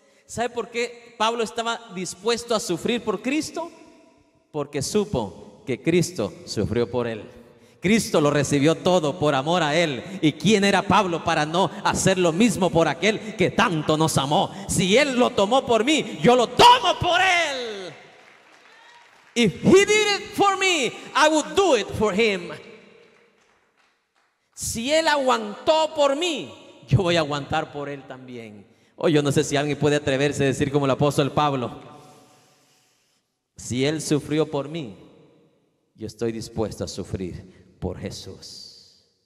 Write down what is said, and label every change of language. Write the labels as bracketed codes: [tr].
[es] ¿Sabe por qué Pablo estaba dispuesto a sufrir por Cristo? Porque supo que Cristo sufrió por él. Cristo lo recibió todo por amor a él. ¿Y quién era Pablo para no hacer lo mismo por aquel que tanto nos amó? Si él lo tomó por mí, yo lo tomo por él. [en] If he did it for me, I would do it for him. [es] Si él aguantó por mí, yo voy a aguantar por él también. Hoy yo no sé si alguien puede atreverse a decir como el apóstol Pablo, si él sufrió por mí, yo estoy dispuesto a sufrir por Jesús.